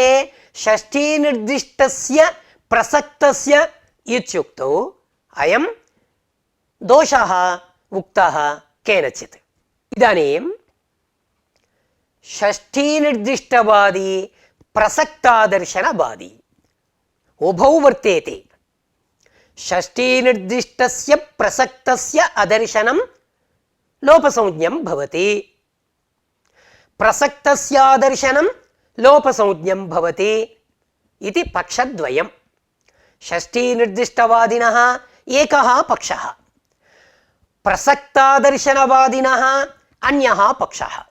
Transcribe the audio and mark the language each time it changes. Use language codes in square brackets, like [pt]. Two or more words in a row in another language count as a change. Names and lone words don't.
[sa] षष्ठी निर्दिष्टस्य प्रसक्तस्य इत्युक्तौ अयं दोषः उक्तः केनचित्. इदानीं षष्ठी निर्दिष्टवादी प्रसक्तादर्शनवादी उभौ वर्तेते. షష్ఠీనిర్దిష్టస్య ప్రసక్తస్య అదర్శనం లోపసంజ్ఞం భవతి. ప్రసక్తస్యాదర్శనం లోపసంజ్ఞం భవతి ఇది పక్షద్వయం. షష్ఠీనిర్దిష్టవాదినః ఏకः పక్షः, ప్రసక్తాదర్శనవాదినः అన్యः పక్షः.